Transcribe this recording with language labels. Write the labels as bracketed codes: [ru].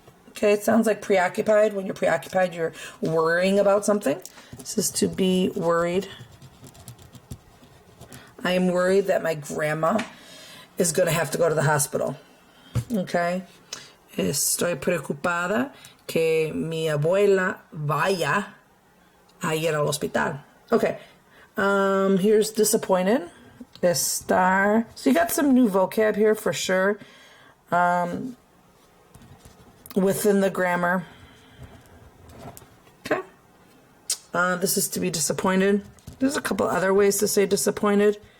[en] Okay, it sounds like preoccupied. When you're preoccupied, you're worrying about something. This is to be worried. I am worried that my grandma is going to have to go to the hospital. Okay. [es] Estoy preocupada que mi abuela vaya a ir al hospital. [en] Okay. Here's disappointed. Estar. So you got some new vocab here for sure. Within the grammar. Okay. This is to be disappointed. There's a couple other ways to say disappointed.